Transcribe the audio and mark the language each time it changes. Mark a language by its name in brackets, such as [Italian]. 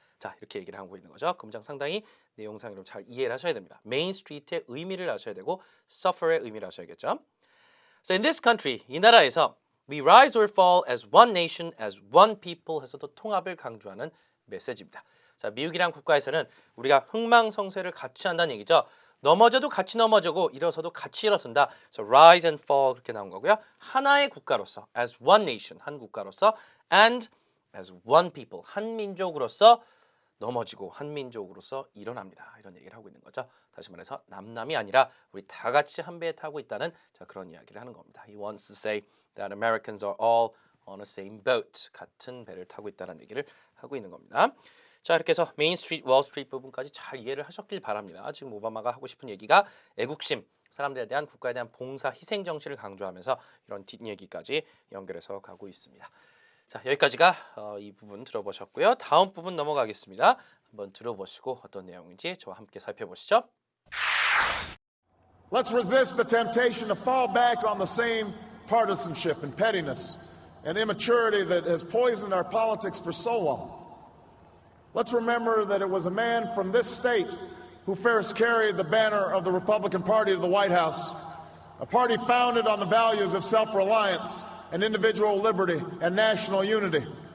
[Korean] 자 이렇게 얘기를 하고 있는 거죠. 금장 상당히 내용상 여러분 잘 이해를 하셔야 됩니다. 메인 스트리트의 의미를 아셔야 되고 suffer의 의미를 아셔야겠죠. [English] So in this country, [Korean] 이 나라에서 [English] we rise or fall as one nation, as one people [Korean] 해서도 통합을 강조하는 메시지입니다. 자, 미국이란 국가에서는 우리가 흥망성쇠를 같이 한다는 얘기죠. 넘어져도 같이 넘어지고 일어서도 같이 일어선다. [English] So rise and fall [Korean] 그렇게 나온 거고요. 하나의 국가로서 [English] as one nation [Korean] 한 국가로서 [English] and as one people [Korean] 한 민족으로서 넘어지고 한 민족으로서 일어납니다. 이런 얘기를 하고 있는 거죠. 다시 말해서 남남이 아니라 우리 다 같이 한 배에 타고 있다는 자 그런 이야기를 하는 겁니다. [English] He wants to say that Americans are all on the same boat. [Korean] 같은 배를 타고 있다는 얘기를 하고 있는 겁니다. 자 이렇게 해서 메인 스트리트, 월 스트리트 부분까지 잘 이해를 하셨길 바랍니다. 지금 오바마가 하고 싶은 얘기가 애국심, 사람들에 대한 국가에 대한 봉사, 희생 정신을 강조하면서 이런 뒷얘기까지 연결해서 가고 있습니다. 자 여기까지가 이 부분 들어보셨고요. 다음 부분 넘어가겠습니다. 한번 들어보시고 어떤 내용인지 저와 함께 살펴보시죠. [English] Let's resist the temptation to fall back on the same partisanship and pettiness and immaturity that has poisoned our politics for so long. Let's remember that it was a man from this state who first carried the banner of the Republican Party to the White House, a party founded on the values of self-reliance and individual liberty and national unity.